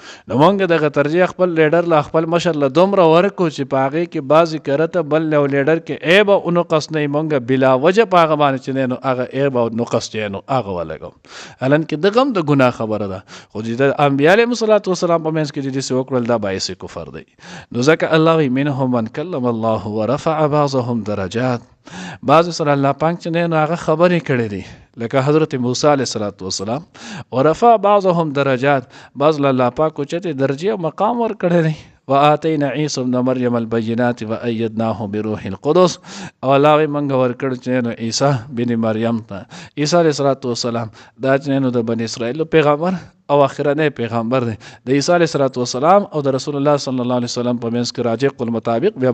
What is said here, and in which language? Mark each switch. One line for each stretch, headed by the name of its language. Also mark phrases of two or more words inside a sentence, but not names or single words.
Pashto: نو مونږ دغه ترجیح خپل لیډر لا خپل مشر له دومره ورکو چې په هغې کې بعضې کرته بل یو لیډر کې عیب او نقص نه وي مونږ بلا وجه په هغه باندې چې دی نو هغه عیب او نقص چې نو هغه ولګو حالان کې دغه هم د ګناه خبره ده خو چې د انبیا
Arabic: علیهم الصلاة والسلام
Pashto: په منځ کې چې داسې وکړل دا باعث کفر دی نو ځکه الله وایي
Arabic: منهم من کلم الله ورفع بعضهم درجات بعض
Pashto: سره الله پاک چې دی نو هغه خبرې کړې دي لکه حضرت موسی علیه السلام
Arabic: ورفع بعضهم درجات بعض
Pashto: الله پاک اوچتې درجې او مقام ورکړی دی
Arabic: وآتینا عیسی ابن مریم البینات وایدناه بروح القدس
Pashto: او الله وایي موږ ورکړو چې نو عیسی بن مریم ته عیسی
Arabic: علیه السلام
Pashto: دا چې نو د بني اسرائیلو پیغمبر او اخرنی پیغمبر دی د عیسی علیه السلام او د رسول الله
Arabic: صلی الله علیه وسلم
Pashto: په منځ کې راجع قول مطابق بیا